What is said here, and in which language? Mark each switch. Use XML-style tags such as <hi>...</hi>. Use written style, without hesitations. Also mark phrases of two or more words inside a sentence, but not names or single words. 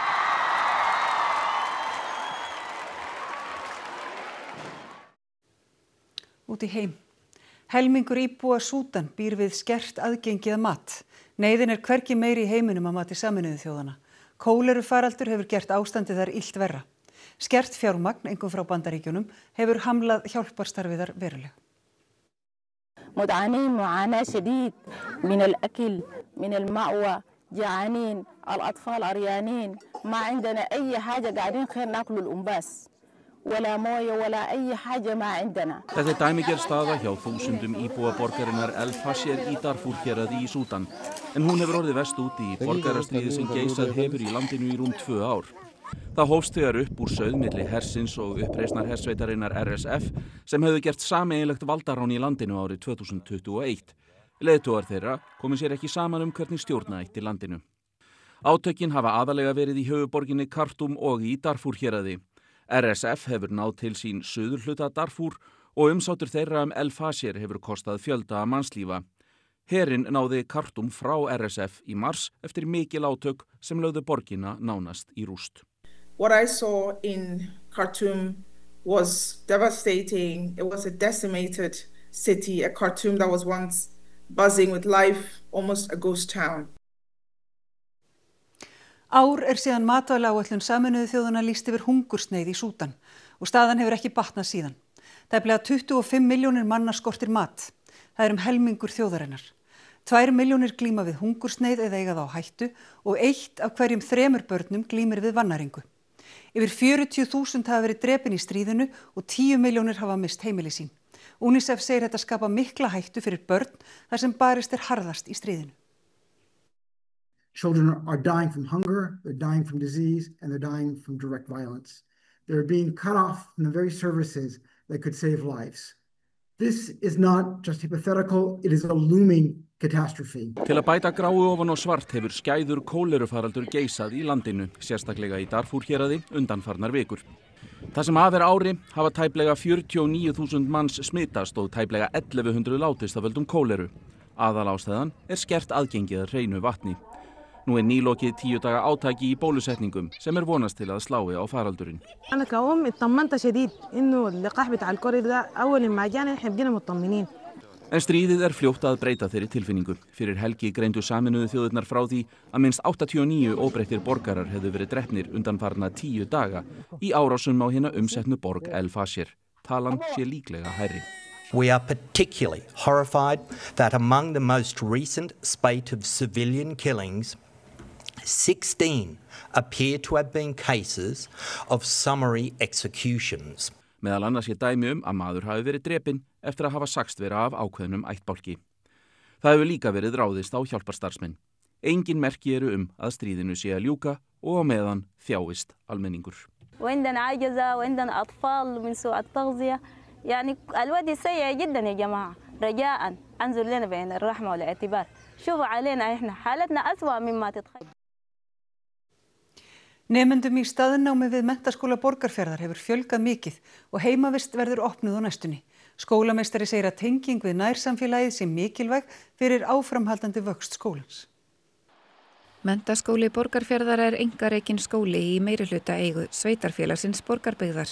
<is>Út í heim. Helmingur íbúa Súdan býr við skert aðgengi að mat. Neyðin er hvergi meiri í heiminum að mati Sameinuðu þjóðanna. Kólerufaraldur hefur gert ástandið þar illt verra. Skert fjármagn, einkum frá Bandaríkjunum, hefur hamlað hjálparstarfiðar verulega.</is> <ar>متعانين معاناة شديد من الأكل من المأوى جعانين الأطفال عريانين ما عندنا أي حاجة قاعدين خير ناكل الأنباس ولا موية ولا أي حاجة ما عندنا.</ar> <is>Þetta dæmigerð staða hjá þúsundum íbúa borgarinnar El Fasher í Darfur héraði í Súdan. En hún hefur orðið verst úti í borgarastríði sem geisað hefur í landinu í rúm 2 ár. Það hófst þegar upp úr sauð milli hersins og uppreisnar hersveitarinnar RSF sem hefðu gert sameiginlegt valdarán í landinu árið 2021. Leiðtogar þeirra komu sér ekki saman hvernig stjórna ætti landinu. Átökin hafa aðalega verið í höfuðborginni Khartoum og í Darfur héraði. RSF hefur náð til sín suðurhluta Darfur og umsátur þeirra El Fasher hefur kostað fjölda mannslífa. Herinn náði Khartoum frá RSF í mars eftir mikil átök sem lögðu borgina nánast í rúst.</is> <en>What I saw in Khartoum was devastating. It was a decimated city, a Khartoum that was once buzzing with life, almost a ghost town.</en> <is>Ár síðan matvælaáætlun Sameinuðu þjóðanna lýsti yfir hungursneyð í Súdan og staðan hefur ekki batnað síðan. Tæplega 25 milljónir manna skortir mat. Það helmingur þjóðarinnar. 2 milljónir glíma við hungursneyð eða eiga það á hættu og 1 af hverjum 3 börnum glímir við vannæringu. Yfir 40.000 hafa verið drepin í stríðinu og 10 milljónir hafa mist heimili sín. UNICEF segir þetta skapa mikla hættu fyrir börn þar sem barist harðast í stríðinu.</is> <en>Children are dying from hunger, they're dying from disease, and they're dying from direct violence. They're being cut off from the very services that could save lives. This is not just hypothetical, it is a looming catastrophe.</en> <is>Til að bæta gráu ofan á svart hefur skæður kólerufaraldur geisað í landinu, sérstaklega í Darfur héraði undanfarnar vikur. Það sem af ári hafa tæplega 49.000 manns smitast og tæplega 1100 látist af völdum kóleru. Aðalástæðan skert aðgengið að hreinu vatni. Nú nýlokið 10 daga átaki í bólusetningum sem vonast til að slái á faraldurinn.</is> <ar>أنا كأم اطمنت شديد إنه اللقاح بتاع الكوري ده أول ما جانا إحنا بقينا مطمنين.</ar> <is>En stríðið fljótt að breyta þeirri tilfinningu. Fyrir helgi greindu Sameinuðu þjóðirnar frá því að minnst 89 óbreyttir borgarar hefðu verið drepnir undanfarna 10 daga í árásum á hina umsetnu borg El Fasher. Talan sé líklega hærri.</is> <en>We are particularly horrified that among the most recent spate of civilian killings, 16 appear to have been cases of summary executions.</en> <is>Meðal annars dæmi að maður hafi verið drepinn eftir að hafa sagst vera af ákveðnum ættbálki. Það hefur líka verið ráðist á hjálparstarfsmenn. Engin merki eru að stríðinu sé að ljúka og á meðan þjáist almenningur.</is> <ar>وعندنا عجزة وعندنا أطفال من سوء التغذية يعني الوضع سيء جدا يا جماعة رجاء انظر لنا بين الرحمة والاعتبار شوفوا علينا احنا حالتنا أسوأ مما تتخيل.</ar> <is>Nemendum í staðnámi við Menntaskóla Borgarfjarðar hefur fjölgað mikið og heimavist verður opnuð á næstunni. Skólameistari segir að tenging við nærsamfélagið sé mikilvæg fyrir áframhaldandi vöxt skólans. Menntaskóli Borgarfjarðar einkarekinn skóli í meirihluta eigu sveitarfélagsins Borgarbyggðar.</is>